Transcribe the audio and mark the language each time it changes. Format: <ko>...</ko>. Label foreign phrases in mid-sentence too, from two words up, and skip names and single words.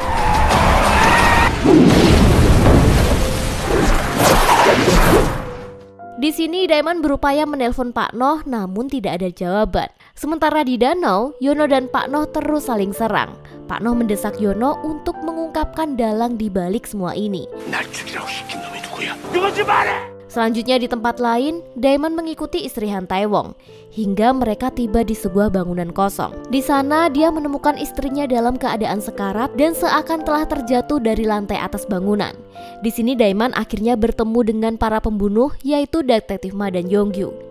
<id>Di sini Daeman berupaya menelpon Pak Noh namun tidak ada jawaban. Sementara di danau, Yono dan Pak Noh terus saling serang. Pak Noh mendesak Yono untuk mengungkapkan dalang di balik semua ini.</id> <ko>날 죽이라고 시킨 놈이 누구야?</ko> <id>Selanjutnya di tempat lain, Daeman mengikuti istri Han Tae-won hingga mereka tiba di sebuah bangunan kosong. Di sana dia menemukan istrinya dalam keadaan sekarat dan seakan telah terjatuh dari lantai atas bangunan. Di sini Daeman akhirnya bertemu dengan para pembunuh yaitu Detektif Ma dan Yong-gyu.</id>